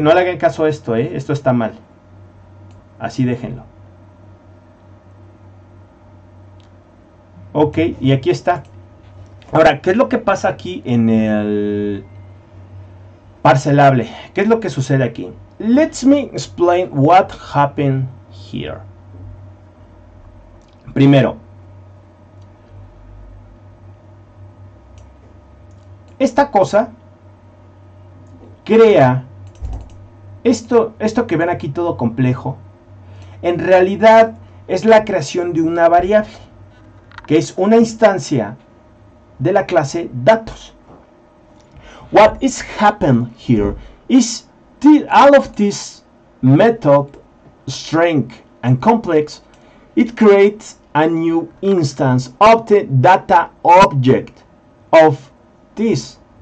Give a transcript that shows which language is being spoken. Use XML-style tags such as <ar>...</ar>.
<es>No le hagan caso a esto, Esto está mal. Así déjenlo. Ok, y aquí está. Ahora, ¿qué es lo que pasa aquí en el parcelable? ¿Qué es lo que sucede aquí?</es> <en>Let me explain what happened here.</en> <es>Primero, esta cosa crea esto que ven aquí todo complejo. En realidad es la creación de una variable, que es una instancia de la clase datos.</es> <en>What is happened here is all of this method, string and complex, it creates a new instance of the data object of this.</en>